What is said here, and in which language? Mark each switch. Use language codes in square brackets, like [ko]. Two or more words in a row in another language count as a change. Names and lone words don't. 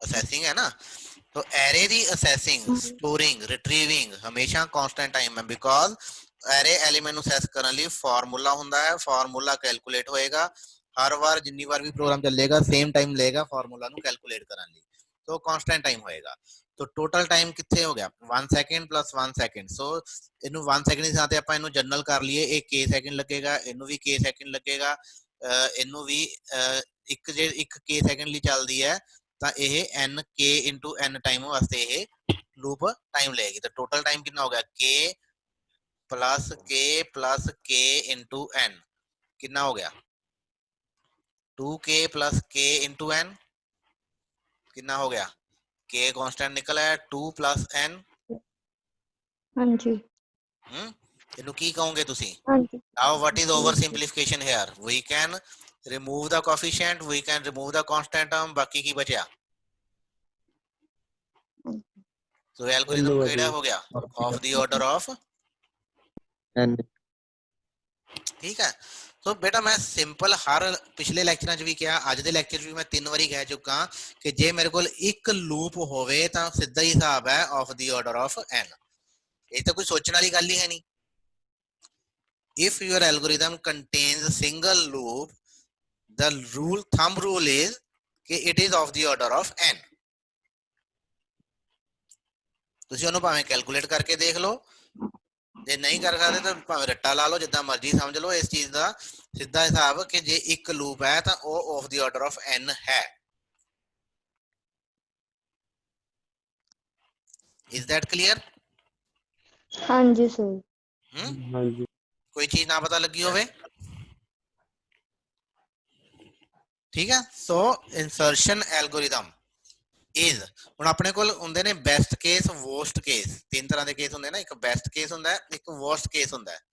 [pa] ਅਸੈਸਿੰਗ ਹੈ ਨਾ, ਤਾਂ ਐਰੇ ਦੀ [en] accessing storing retrieving [pa] ਹਮੇਸ਼ਾ [en] constant time [pa] ਹੈ [en] because array element [pa] ਨੂੰ ਅਸੈਸ ਕਰਨੇ ਲਈ ਫਾਰਮੂਲਾ ਹੁੰਦਾ ਹੈ, ਫਾਰਮੂਲਾ ਕੈਲਕੁਲੇਟ ਹੋਏਗਾ ਹਰ ਬਾਰ ਜਿੰਨੀ ਬਾਰ ਭੀ ਪ੍ਰੋਗਰਾਮ ਚੱਲੇਗਾ [en] same time [pa] ਲਏਗਾ ਫਾਰਮੂਲਾ ਨੂੰ ਕੈਲਕੁਲੇਟ ਕਰਨੇ ਲਈ। ਤੋ [en] constant time [pa] ਹੋਏਗਾ। ਤੋ [en] total time [pa] ਕਿਤਨੇ ਹੋ ਗਿਆ [en] 1 second plus 1 second. [pa] ਸੋ ਇਹਨੂੰ 1 ਸੈਕੰਡ ਦੇ ਸਾਥ ਆਪਾਂ ਇਹਨੂੰ ਜਨਰਲ ਕਰ ਲਈਏ, ਇਹ k ਸੈਕਿੰਡ ਲੱਗੇਗਾ, ਇਹਨੂੰ ਵੀ k ਸੈਕਿੰਡ ਲੱਗੇਗਾ, ਇਹਨੂੰ ਵੀ ਇੱਕ ਜੇ ਇੱਕ k ਸੈਕਿੰਡ ਲਈ ਚੱਲਦੀ ਹੈ ਤਾਂ ਇਹ n [en] k into n [pa] ਟਾਈਮ ਵਾਸਤੇ ਇਹ [en] loop time [pa] ਲਏਗੀ। ਤਾਂ [en] total time [pa] ਕਿੰਨਾ ਹੋ ਗਿਆ [en] k plus k into n [hi] कितना हो गया [en] 2k plus k into n [hi] कितना हो गया k कांस्टेंट निकला है [en] 2 plus n। [pa] ਹਾਂ ਜੀ ਇਹਨੂੰ ਕੀ ਕਹੋਗੇ ਤੁਸੀਂ? ਹਾਂ ਜੀ [en] now what is over simplification here? we can remove the coefficient, we can remove the constant term, [pa] ਬਾਕੀ ਕੀ ਬਚਿਆ? [en] so algorithm [pa] ਕਿਹੜਾ ਹੋ ਗਿਆ [en] of the order of n। [pa] ਠੀਕ ਹੈ। ਸੋ ਬੇਟਾ ਮੈਂ ਸਿੰਪਲ ਹਰ ਪਿਛਲੇ ਲੈਕਚਰਾਂ 'ਚ ਵੀ ਕਿਹਾ, ਅੱਜ ਦੇ ਲੈਕਚਰ 'ਚ ਵੀ ਮੈਂ 3 ਵਾਰੀ ਕਹਿ ਚੁੱਕਾ ਕਿ ਜੇ ਮੇਰੇ ਕੋਲ ਇੱਕ ਲੂਪ ਹੋਵੇ ਤਾਂ ਸਿੱਧਾ ਹੀ ਹਿਸਾਬ ਹੈ [en] of the order of n. [pa] ਇਹ ਤਾਂ ਕੋਈ ਸੋਚਣ ਵਾਲੀ ਗੱਲ ਹੀ ਹੈ ਨਹੀਂ। [en] if your algorithm contains single loop, the thumb rule is ਕਿ it is of the order of n। [pa] ਤੁਸੀਂ ਉਹਨੂੰ ਭਾਵੇਂ ਕੈਲਕੂਲੇਟ ਕਰਕੇ ਦੇਖ ਲਓ, ਜੇ ਨਹੀਂ ਕਰ ਸਕਦੇ ਤਾਂ ਭਾਵੇਂ ਰੱਟਾ ਲਾ ਲਓ, ਜਿੱਦਾਂ ਮਰਜ਼ੀ ਸਮਝ ਲਓ। ਇਸ ਚੀਜ਼ ਦਾ ਸਿੱਧਾ ਹਿਸਾਬ ਕਿ ਜੇ ਇੱਕ ਲੂਪ ਹੈ ਤਾਂ ਉਹ [en] of the order of n [pa] ਹੈ। [en] is that clear? [pa] ਹਾਂ ਜੀ ਸਰ ਹਾਂ ਜੀ ਕੋਈ ਚੀਜ਼ ਨਾ ਪਤਾ ਲੱਗੀ ਹੋਵੇ? ਠੀਕ ਹੈ। ਸੋ [en] insertion algorithm is [pa] ਹੁਣ ਆਪਣੇ ਕੋਲ ਹੁੰਦੇ ਨੇ [en] best case, worst case. [pa] ਤਿੰਨ ਤਰ੍ਹਾਂ ਦੇ ਕੇਸ ਹੁੰਦੇ ਨੇ, ਇੱਕ [en] best case [pa] ਹੁੰਦਾ ਹੈ, ਇੱਕ [en] worst case [pa] ਹੁੰਦਾ ਹੈ।